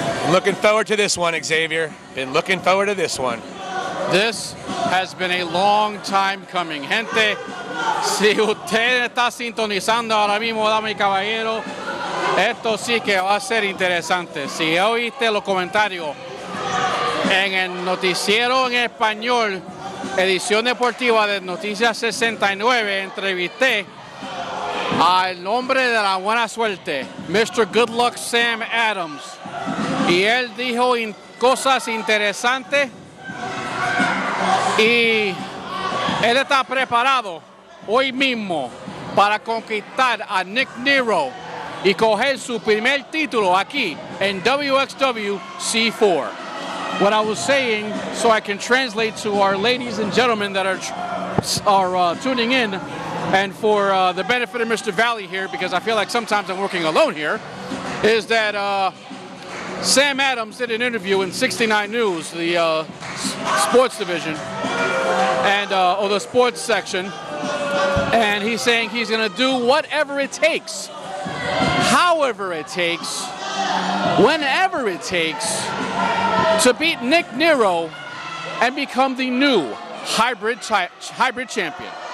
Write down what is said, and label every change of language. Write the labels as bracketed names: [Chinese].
[English] Looking forward to this one, Xavier. Been looking forward to this one. This has been a long time coming. [Spanish] Gente, si usted está sintonizando ahora mismo, damas y caballeros, esto sí que va a ser interesante. Si oíste los comentarios en el noticiero en español, edición deportiva de Noticias 69, entrevisté al hombre de la buena suerte, Mr. Good Luck Sam Adams. Y él dijo cosas interesantes y él está preparado hoy mismo para conquistar a Nick Nero y coger su primer título aquí en Wxw C4. [English] What I was saying, so I can translate to our ladies and gentlemen that are tuning in, and for the benefit of Mr. Valley here, because I feel like sometimes I'm working alone here, is that Sam Adams did an interview in 69 News, the sports division, and or the sports section, and he's saying he's going to do whatever it takes, however it takes, whenever it takes, to beat Nick Nero and become the new hybrid champion.